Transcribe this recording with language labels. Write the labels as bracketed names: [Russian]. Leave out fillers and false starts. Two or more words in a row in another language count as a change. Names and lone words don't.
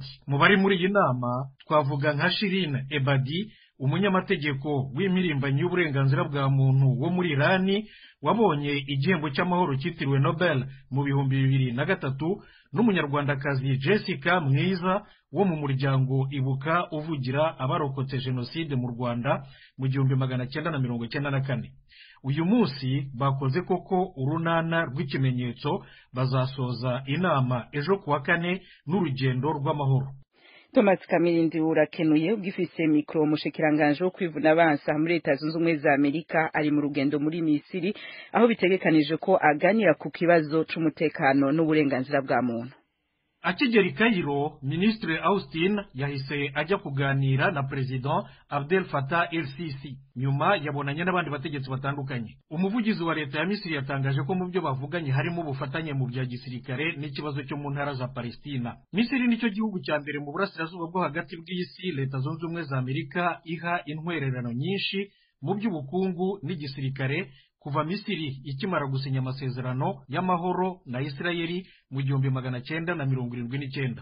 [Kinyarwanda] Mu bari muri iyi nama twavuga nka Shirin Ebadi, umunyamategeko w'imirimbanyi y'uburenganzira bwa muntu wo muri Irani wabonye igihembo cy'amahoro cyitiriwe Nobel mu 2003, n'umunyarwandakazi Jessica Mwiza wo mu muryango Ibuka uvugira abarokotse jenoside mu Rwanda mu 1994. Uyu munsi bakoze koko urunana rw'ikimenyetso, bazasoza inama ejo kuwa kane n'urugendo rw'amahoro. [Rundi] Thomas Kamirindi urakenuye ugifise mikro. Umushikiranganje wo kwivuna abansa muri Leta Zunze Ubumwe za Amerika ari mu rugendo muri Misiri, aho bitegekanije ko aganira ku kibazo c'umutekano n'uburenganzira bwa muntu. [Kinyarwanda] Akigera i Cairo, Ministre Austin yahise ajya kuganira na President Abdel Fattah el-Sisi. Nyuma yabonanye n'abandi bategetsi batandukanye. Umuvugizi wa leta ya Misiri yatangaje ko mu byo bavuganye harimo ubufatanye mu bya gisirikare n'ikibazo cyo mu ntara za Palestina. Misiri nicyo gihugu cya mbere mu burasirazuba bwo hagati bw'isi Leta Zunze Ubumwe za Amerika iha intwererano nyinshi mu by'ubukungu n'igisirikare kuva Misiri ikimara gusinya amasezerano y'amahoro na Israeli mu 1979.